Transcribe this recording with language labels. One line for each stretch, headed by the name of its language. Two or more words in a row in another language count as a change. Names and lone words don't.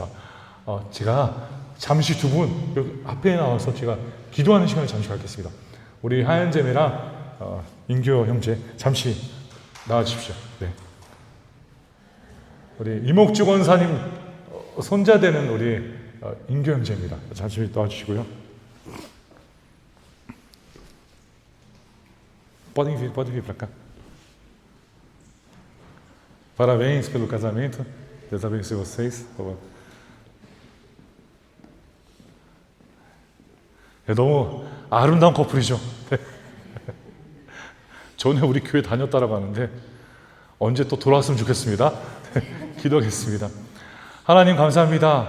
Korean: 제가 잠시 두 분 앞에 나와서 제가 기도하는 시간을 잠시 갖겠습니다. 우리 하연 자매랑 인교 형제 잠시 나와 주십시오. 네. 우리 이목주 권사님 손자되는 우리 인교 형제입니다. 잠시 나와 주시고요.
Portuguese: Podem vir para cá. Parabéns pelo casamento. Deus abençoe vocês.
Korean: 너무 아름다운 커플이죠. 전에 우리 교회 다녔다라고 하는데 언제 또 돌아왔으면 좋겠습니다. 기도하겠습니다. 하나님 감사합니다.